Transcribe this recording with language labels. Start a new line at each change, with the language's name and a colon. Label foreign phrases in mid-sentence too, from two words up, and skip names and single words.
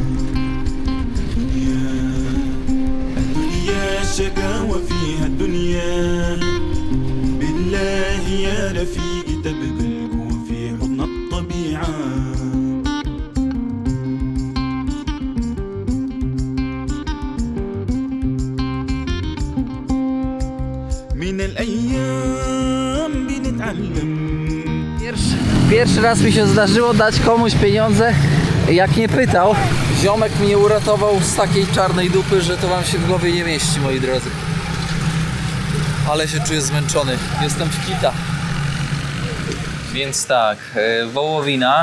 Arabic: الدنيا الشقاوة فيها الدنيا بالله يا رفيقة بقلبه وفي حضن الطبيعة من الأيام بنتعلم.
Polish: Pierwszy raz mi się zdarzyło dać komuś pieniądze, jak nie pytał. Ziomek mnie uratował z takiej czarnej dupy, że to wam się w głowie nie mieści, moi drodzy. Ale się czuję zmęczony. Jestem w kita. Więc tak, wołowina.